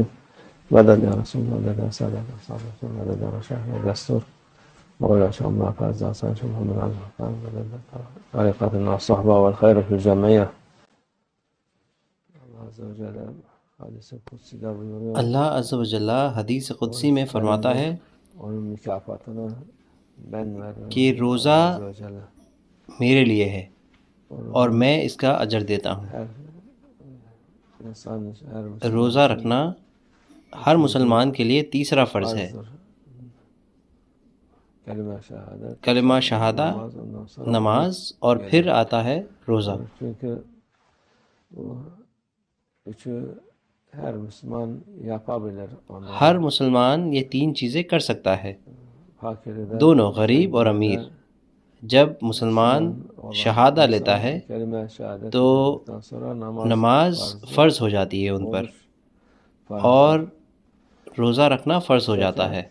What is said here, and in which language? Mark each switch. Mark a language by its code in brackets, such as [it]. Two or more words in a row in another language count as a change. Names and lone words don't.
[ar] مدد يا رسول الله، مدد يا سادة الصحابة، مدد يا رشاح يا دستور مولانا شيخ الله فاز حسن شيخ محمد علي الحقان، مدد طريقتنا الصحبة والخير في الجمعية. الله عز وجل حديث القدسي دا بيقول [ur] اللہ عز و جل حدیث قدسی میں فرماتا ہے [tr] onun mükafatını ben veririm. [ur] کہ روزہ [ar] Allah عز وجل [ur] میرے لیے ہے اور میں اس کا اجر دیتا ہوں. [tr] her insan her [ur] روزہ رکھنا ہر مسلمان کے لیے تیسرا فرض ہے. کلمہ شہادت، کلمہ شہادہ، نماز اور پھر آتا ہے روزہ. [tr] Çünkü bu üçü her Müslüman yapabilir. [ur] ہر مسلمان یہ تین چیزیں کر سکتا ہے، [tr] Fakiri de [ur] دونوں غریب اور امیر. جب مسلمان شہادہ لیتا ہے کلمہ شہادت تو پڑھنے کے بعد نماز فرض ہو جاتی ہے ان پر اور روزہ رکھنا فرض ہو جاتا ہے.